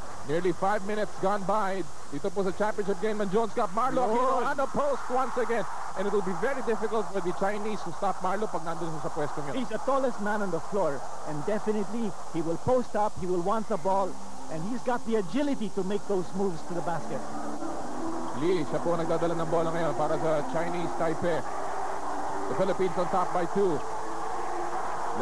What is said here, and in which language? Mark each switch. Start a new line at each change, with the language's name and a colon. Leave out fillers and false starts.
English: Nearly 5 minutes gone by
Filipino: dito po sa
English: championship game ng Jones Cup. Marlo Aquino on the post once again, and it will be very difficult for the Chinese to stop Marlo
Filipino: pag nandun sa pwesto niya.
English: He's the tallest man on the floor, and definitely he will post up, he will want the ball, and he's got the agility to make those moves to the basket.
Filipino: Lee, siya po nagdadala ng bola ngayon para sa Chinese Taipei.
English: The Philippines on top by 2.